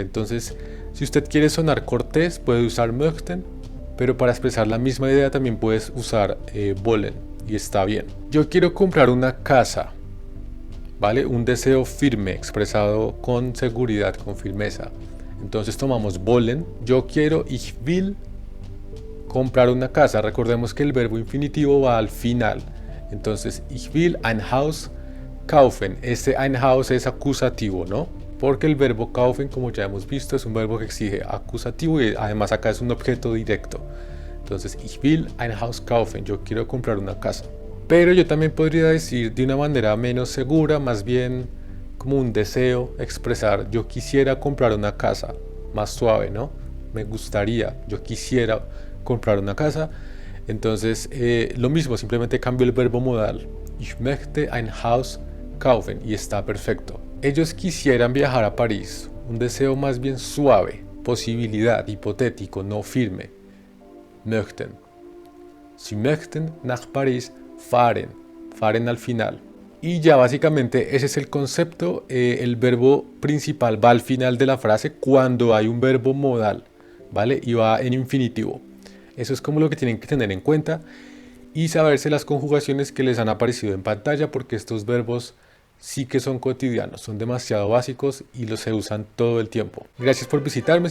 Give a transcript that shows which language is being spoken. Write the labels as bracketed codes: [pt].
[es] Entonces, si usted quiere sonar cortés, puede usar möchten, pero para expresar la misma idea también puedes usar wollen y está bien. Yo quiero comprar una casa. ¿Vale? Un deseo firme, expresado con seguridad, con firmeza. Entonces tomamos wollen, yo quiero, [de] ich will, [es] comprar una casa. Recordemos que el verbo infinitivo va al final. [de] Entonces, ich will ein Haus kaufen. [es] Este ein Haus es acusativo, ¿no? Porque el verbo kaufen, como ya hemos visto, es un verbo que exige acusativo y además acá es un objeto directo. [de] Entonces, ich will ein Haus kaufen. [es] Yo quiero comprar una casa. Pero yo también podría decir de una manera menos segura, más bien como un deseo, expresar yo quisiera comprar una casa, más suave, ¿no? Me gustaría, yo quisiera comprar una casa. Entonces lo mismo, simplemente cambio el verbo modal. [de] Ich möchte ein Haus kaufen [es] y está perfecto. Ellos quisieran viajar a París, un deseo más bien suave, posibilidad, hipotético, no firme. [de] Möchten. Sie möchten nach Paris fahren, fahren [es] al final. Y ya básicamente ese es el concepto. El verbo principal va al final de la frase cuando hay un verbo modal, ¿vale? Y va en infinitivo. Eso es como lo que tienen que tener en cuenta y saberse las conjugaciones que les han aparecido en pantalla, porque estos verbos sí que son cotidianos, son demasiado básicos y los se usan todo el tiempo. Gracias por visitarme.